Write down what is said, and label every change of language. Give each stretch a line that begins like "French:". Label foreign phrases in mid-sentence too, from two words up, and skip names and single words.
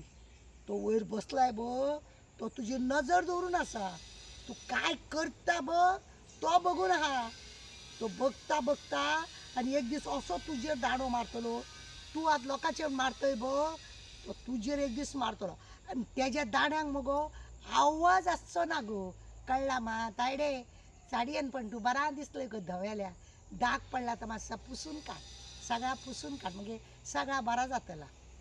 Konkani: तो वयर बसलाय बघ तो तुजी नजर दवरून आसा. तू काय करता बघ तो बघून आहा. तो बघता आणि एक दीस असो तुजेर दाणो मारतलो. तू आज लोकांचेर मारतय बघ तो तुजेर एक दीस मारतलो आणि त्याच्या दाण्याक मगो आवाज आसचो ना गो. कळला मा तायडे साडयेन पण तू बरा दिसतोय गो धवेल्या. दाग पडला तर मातसा पुसून काड, सगळा पुसून काड म्हणजे सगळा बरा जातला.